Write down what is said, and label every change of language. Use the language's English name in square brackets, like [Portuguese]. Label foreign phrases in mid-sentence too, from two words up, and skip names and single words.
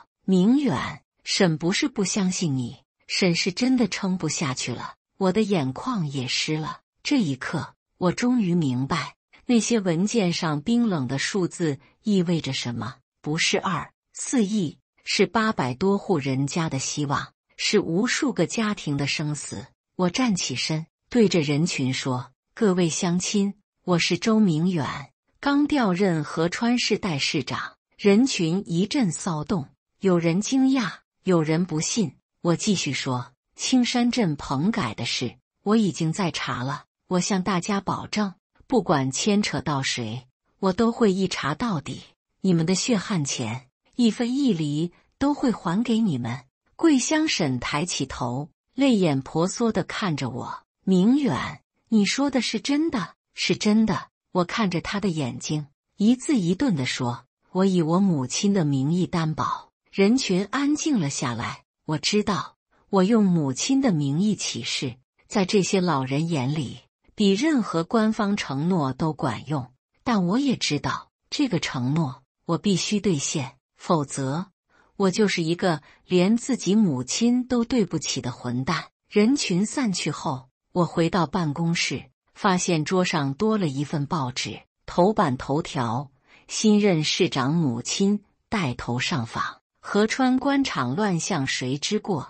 [Chinese] 明遠，嬸不是不相信你，嬸是真的撐不下去了。我的眼眶也濕了。這一刻，我終於明白，那些文件上冰冷的數字意味着什麼。不是2、4億，是800多戶人家的希望，是無數個家庭的生死。我站起身，對着人群說：各位鄉親，我是周明遠，剛調任合川市代市長。人群一陣騷動，有人驚訝，有人不信。我繼續說：青山鎮棚改的事，我已經在查了。我向大家保證，不管牽扯到誰，我都會一查到底。你們的血汗錢，1分1厘都會還給你們。桂香嬸抬起頭，淚眼婆娑地看着我。明遠，你說的是真的？是真的。我看着他的眼睛，一字一頓地說：我以我母親的名義擔保。人群安靜了下來。我知道，我用母親的名義起誓，在這些老人眼裡，比任何官方承諾都管用。但我也知道，這個承諾我必須兌現，否則我就是一個連自己母親都對不起的混蛋。人群散去後，我回到辦公室，發現桌上多了一份報紙，頭版頭條：新任市長母親帶頭上訪，合川官場亂象誰之過？